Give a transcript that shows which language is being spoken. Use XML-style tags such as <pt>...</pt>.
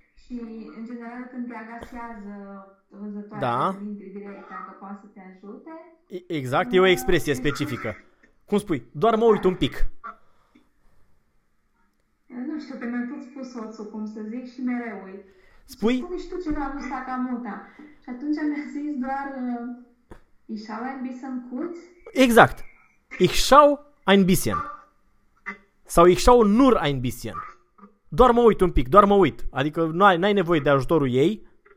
<ro>Și în general când te agasează văzătoarea, da, dacă poate să te ajute. Exact, e o expresie specifică. Cum spui? Doar mă uit un pic. Nu știu, că mi-a tot spus soțul, cum să zic, și mereu uit. Spui? Spune și tu ceva cu staca muta. Și atunci mi-a zis doar</ro> <de>Ich schau ein bisschen kurz. Exact. Ich schau ein bisschen. Sau ich schau nur ein bisschen.</de> <ro>Doar mă uit un pic, doar mă uit. Adică n-ai nevoie de ajutorul ei.</ro>